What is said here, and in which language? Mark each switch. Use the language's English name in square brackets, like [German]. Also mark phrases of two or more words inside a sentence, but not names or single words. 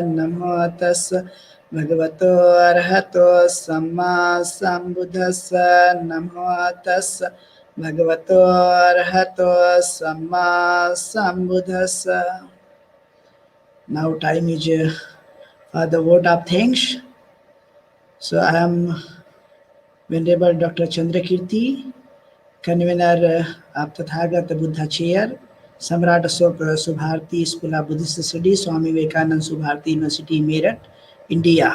[Pali] Namo tassa bhagavato arahato samma sambuddhassa. Namo tassa bhagavato arahato samma sambuddhassa. [English] Now time is for the vote of thanks. So I am Venerable Dr. Chandrakirti, convener of Tathagata Buddha Chair, Samrat Ashok Subharti School of Buddhist Studies, Swami Vivekananda Subharti University, Meerut, India.